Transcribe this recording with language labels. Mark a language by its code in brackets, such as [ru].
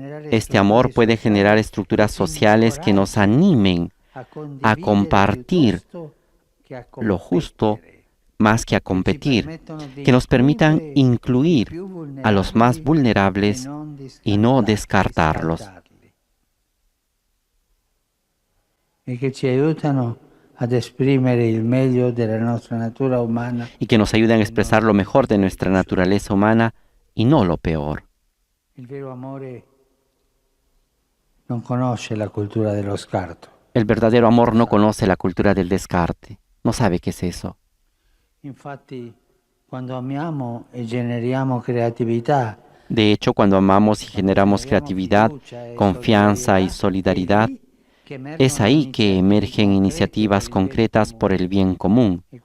[es] Este amor puede generar estructuras sociales que nos animen a compartir lo justo más que a competir, que nos permitan incluir a los más vulnerables y no descartarlos. [it] Y que ci aiutano ad esprimere il meglio della nostra natura umana. [es] y que nos ayuden a expresar lo mejor de nuestra naturaleza humana y no lo peor. [it] Il vero amore non conosce la cultura dello scarto. [es] El verdadero amor no conoce la cultura del descarte, no sabe qué es eso. [it] Infatti, quando amiamo e generiamo creatività, [es] De hecho, cuando amamos y generamos creatividad, confianza y solidaridad, es ahí que emergen iniciativas concretas por el bien común.